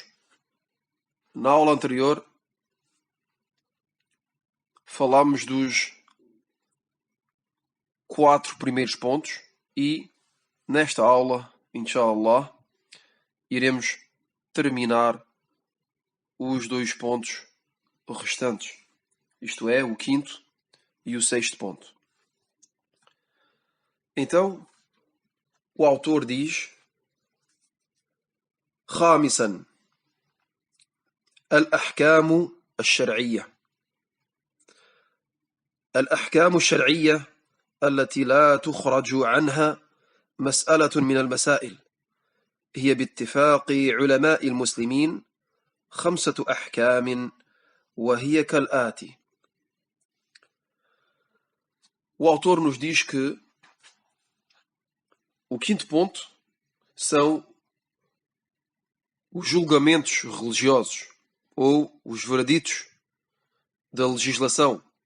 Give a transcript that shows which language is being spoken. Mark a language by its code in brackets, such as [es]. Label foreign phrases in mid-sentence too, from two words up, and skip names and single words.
[pt] Na aula anterior falámos dos 4 primeiros pontos e nesta aula, inshallah, iremos terminar os 2 pontos restantes, isto é, o 5º e o 6º ponto. Então, o autor diz: [ar] خامسا الأحكام الشرعية. الأحكام الشرعية التي لا تخرج عنها مسألة من المسائل هي باتفاق علماء المسلمين 5 أحكام وهي كالآتي. [pt] O autor nos diz que o 5º ponto são os julgamentos religiosos, ou os vereditos da legislação.